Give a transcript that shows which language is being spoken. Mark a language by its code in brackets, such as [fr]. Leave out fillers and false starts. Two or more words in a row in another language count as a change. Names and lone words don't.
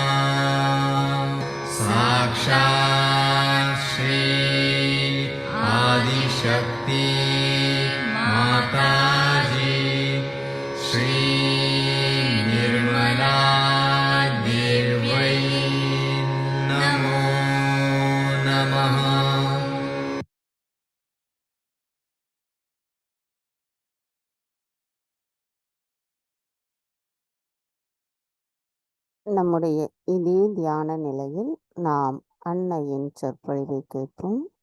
[sa] साक्षात् श्री आदिशक्ति माताजी श्री निर्मला देव्यै नमो नमः [ta] நம்முடைய இதே தியான நிலையில் நாம் அன்னையின் சொற்பொழிவை கேட்போம்.